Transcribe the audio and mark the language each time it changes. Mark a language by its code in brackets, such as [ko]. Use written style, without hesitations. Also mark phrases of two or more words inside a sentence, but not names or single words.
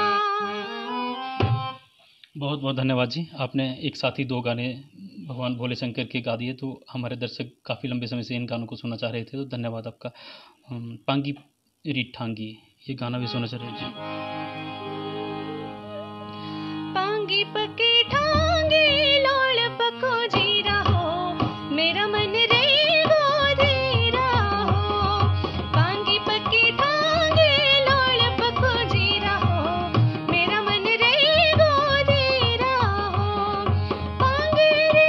[hi] बहुत बहुत धन्यवाद जी। आपने एक साथ ही 2 गाने भगवान भोले शंकर के गा दिए, तो हमारे दर्शक काफ़ी लंबे समय से इन गानों को सुनना चाह रहे थे, तो धन्यवाद आपका। पांगी रिठांगी, ये गाना भी सुनना चाह रहे हैं जी। [cdh] पांगी पके ठांगे लोल पको जीरा हो, मेरा मन रे गोधीरा हो, पांगी पके ठांगे लोल पको जीरा हो, मेरा मन रे गोधीरा हो, पांगे रे